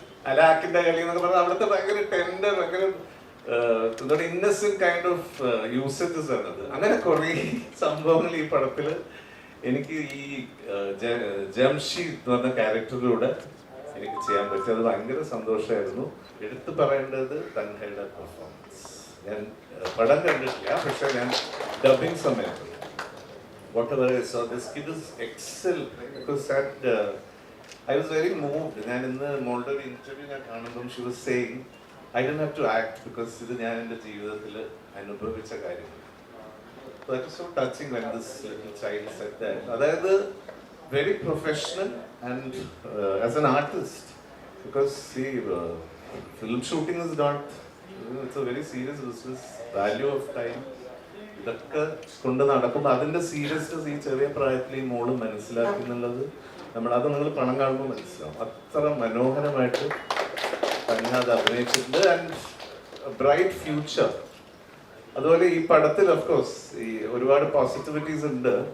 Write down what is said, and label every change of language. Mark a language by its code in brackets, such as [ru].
[ml] അലാക്കിന്റെ കളി എന്നൊക്കെ പറഞ്ഞാൽ അവിടുത്തെ ഭയങ്കര ടെൻഡർ, ഭയങ്കര [en] innocent kind of usages [ml] ആണത്. അങ്ങനെ കുറെ സംഭവങ്ങൾ ഈ പടത്തില് എനിക്ക് ഈ ജംഷീദ് എന്ന് പറഞ്ഞ ക്യാരക്ടറിലൂടെ എനിക്ക് ചെയ്യാൻ പറ്റി. അത് ഭയങ്കര സന്തോഷമായിരുന്നു. എടുത്തു പറയേണ്ടത് തൻഹയുടെ പെർഫോമൻസ്. ഞാൻ പടം കണ്ടിട്ടില്ല, പക്ഷെ ഞാൻ ഡബിങ് സമയത്ത് [en] whatever I saw, this kid is excellent because I was very moved. [ml] ഞാൻ ഇന്ന് മോളുടെ ഒരു ഇന്റർവ്യൂ ഞാൻ കാണുമ്പോൾ [en] she was saying I didn't have to act because [ml] ഇത് ഞാൻ എൻ്റെ ജീവിതത്തിൽ അനുഭവിച്ച കാര്യങ്ങൾ. [en] So that was so touching when this little child said that. [ml] അതായത് [en] very professional and as an artist, because see film shooting is not, it's a very serious business, value of time. [ml] ഇതൊക്കെ കൊണ്ട് നടക്കുമ്പോൾ അതിന്റെ seriousness ഈ ചെറിയ പ്രായത്തിൽ ഈ മോള് മനസ്സിലാക്കി എന്നുള്ളത് അത് നിങ്ങൾ പണം കാണുമ്പോൾ മനസ്സിലാവും. അത്ര മനോഹരമായിട്ട് തന്നെ അത് അഭിനയിച്ചിട്ടുണ്ട്. [en] And bright future. [ml] അതുപോലെ ഈ പടത്തിൽ ഓഫ്കോഴ്സ് ഈ ഒരുപാട് പോസിറ്റിവിറ്റീസ് ഉണ്ട്.